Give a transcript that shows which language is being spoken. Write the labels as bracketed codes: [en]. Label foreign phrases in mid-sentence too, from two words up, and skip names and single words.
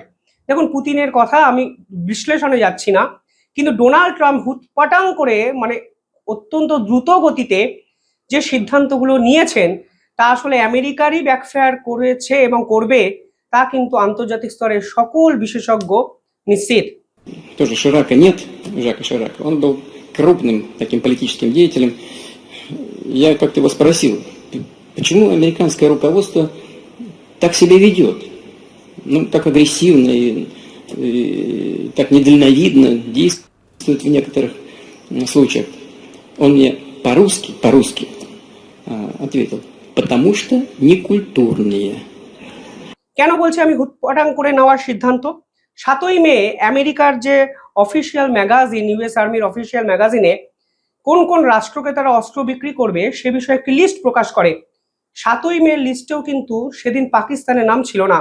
[bn] দেখুন, পুতিনের কথা আমি বিশ্লেষণে যাচ্ছি না, কিন্তু ডোনাল্ড ট্রাম্প হুটপাটাং করে অত্যন্ত দ্রুত গতিতে যে সিদ্ধান্তগুলো নিয়েছেন তা আসলে আমেরিকারই ব্যাকফায়ার করেছে এবং করবে, তা কিন্তু আন্তর্জাতিক স্তরের সকল বিশেষজ্ঞ নিশ্চিত। [ru] Тоже Ширака нет, Жака Ширака. Он был крупным таким политическим деятелем. Я как-то его спросил, почему американское руководство так себя ведет? Ну, так агрессивно и так недальновидно действует в некоторых случаях. Он мне по-русски ответил, потому что некультурные. [bn] কেন বলছে আমি হুটপাটাং করে নেওয়ার সিদ্ধান্ত? 7ই মে আমেরিকার যে [en] official magazine, US Army official magazine [bn] কোন কোন রাষ্ট্রকে তারা অস্ত্র বিক্রি করবে সে বিষয়ে একটি লিস্ট প্রকাশ করে। 7ই মে লিস্টেও কিন্তু সেদিন পাকিস্তানের নাম ছিল না।